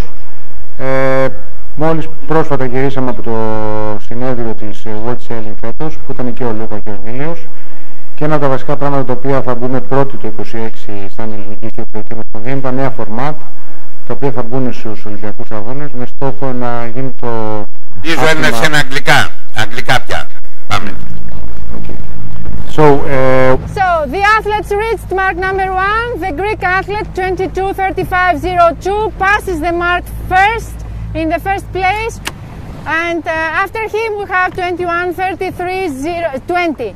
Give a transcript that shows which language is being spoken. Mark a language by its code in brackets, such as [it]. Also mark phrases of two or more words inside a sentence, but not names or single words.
[el] Μόλις πρόσφατα γυρίσαμε από το συνέδριο της World Sailing φέτος, που ήταν και ο Λούκα και ο Εμίλιος, και ένα από τα βασικά πράγματα τα οποία θα μπούμε πρώτοι το 26 στην Ελληνική Ιστιοπλοϊκή Ομοσπονδία είναι τα νέα φορμάτ, τα οποία θα μπουν στους Ολυμπιακούς Αγώνες με στόχο να γίνει το... Ίσως είναι σε αγγλικά πια. Πάμε. [en] Okay. So the athletes reached mark number 1. The Greek athlete 22:35.02 passes the mark first in the first place, and after him we have 21:33.20.